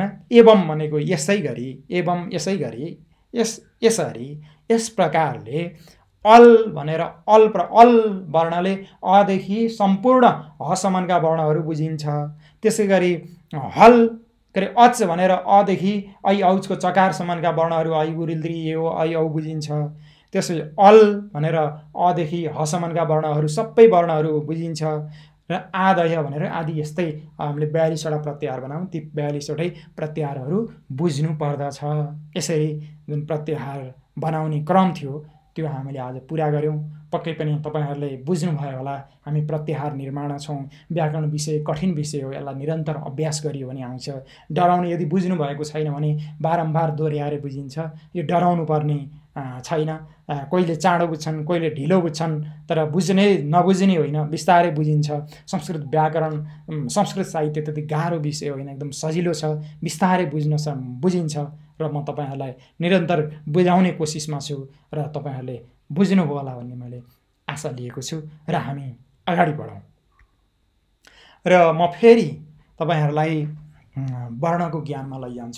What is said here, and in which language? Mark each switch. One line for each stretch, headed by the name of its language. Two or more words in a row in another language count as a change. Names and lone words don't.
Nepali: एवं भनेको यसै गरी, एवं यसै गरी, यसरी, यस प्रकारले अल भनेर अल वर्णले अदेखि सम्पूर्ण हसम्मका वर्णहरू बुझिन्छ। त्यसै गरी हल के अरे अच भनेर अदेखि ऐ औचको चकारसम्मका वर्णहरू ऐ उ रिल ऋ ए ओ ऐ औ बुझिन्छ। त्यसै अल भनेर अदेखि हसम्मका वर्णहरू सबै वर्णहरू बुझिन्छ। र आदय भनेर आदि यस्तै हामीले 42वटा प्रत्याहार बनाऊँ, ती 42वटै प्रत्याहारहरू बुझ्नु पर्दछ। यसरी जुन प्रत्याहार बनाउने क्रम थियो त्यो हामीले आज पुरा गऱ्यौँ। पक्कै पनि तपाईँहरूले बुझ्नुभयो होला। हामी प्रत्याहार निर्माण छौँ। व्याकरण विषय कठिन विषय हो, यसलाई निरन्तर अभ्यास गरियो भने आउँछ। डराउने यदि बुझ्नु भएको छैन भने बारम्बार दोहोऱ्याएर बुझिन्छ। यो डराउनु पर्ने छैन। कोहीले चाँडो बुझ्छन्, कोहीले ढिलो बुझ्छन्, तर नबुझ्ने होइन, बिस्तारै बुझिन्छ। संस्कृत व्याकरण, संस्कृत साहित्य त्यति गाह्रो विषय होइन, एकदम सजिलो छ, बिस्तारै बुझिन्छ। र म तपाईँहरूलाई निरन्तर बुझाउने कोसिसमा छु र तपाईँहरूले बुझ्नुभयो होला भन्ने मैले आशा लिएको छु। र हामी अगाडि बढौँ। र म फेरि तपाईँहरूलाई वर्णको ज्ञानमा लैजान्छु।